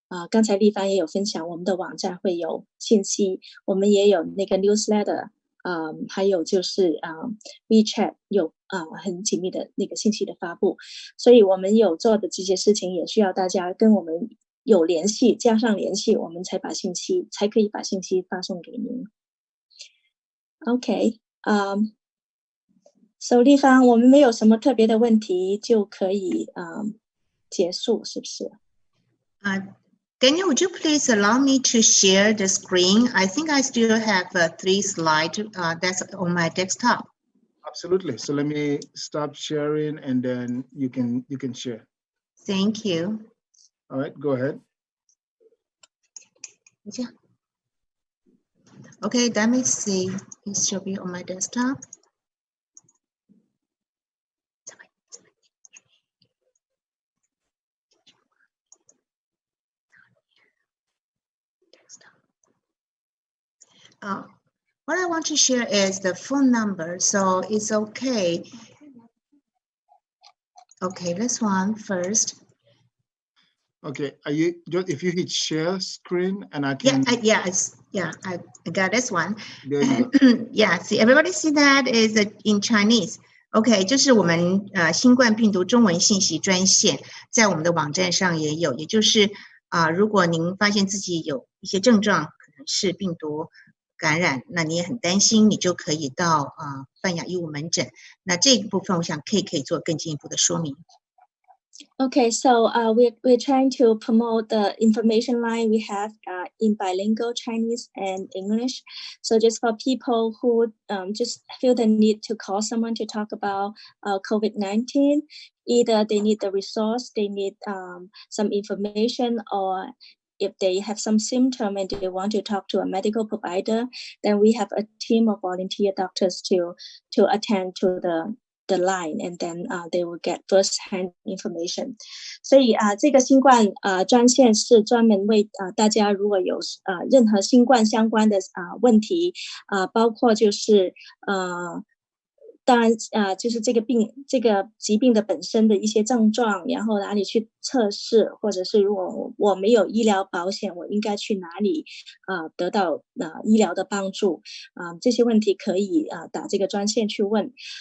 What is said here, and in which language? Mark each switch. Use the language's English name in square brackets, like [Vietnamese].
[Chinese] 刚才丽芳也有分享，我们的网站会有信息，我们也有那个 newsletter， 还有就是WeChat 有很紧密的那个信息的发布，所以我们有做的这些事情也需要大家跟我们有联系，加上联系，我们才可以把信息发送给您。 OK， so 丽芳，我们没有什么特别的问题，就可以结束，是不是 [English] Daniel, would you please allow me to share the screen? I think I still have 3 slides that's on my desktop. Absolutely. So let me stop sharing, and then you can share. Thank you. All right, go ahead. Yeah. Okay, let me see. It should be on my desktop. What I want to share is the phone number, so it's okay. Okay, this one first. Okay, if you hit share screen and I can. I got this one. There you go. Yeah, see, everybody see that is in Chinese. [Chinese] OK，这是我们新冠病毒中文信息专线，在我们的网站上也有，也就是如果您发现自己有一些症状，可能是病毒感染，那你也很担心，你就可以到泛亚医务门诊。那这个部分，我想 K 可以做更进一步的说明。 [English] Okay, so we're trying to promote the information line we have in bilingual Chinese and English. So just for people who just feel the need to call someone to talk about COVID-19, either they need the resource, they need some information, or if they have some symptom and they want to talk to a medical provider, then we have a team of volunteer doctors to attend to the line, and then they will get first-hand information. [Chinese] 所以这个新冠专线是专门为大家如果有任何新冠相关的问题包括就是当然就是这个疾病的本身的一些症状，然后哪里去测试，或者是如果我没有医疗保险，我应该去哪里得到医疗的帮助这些问题可以打这个专线去问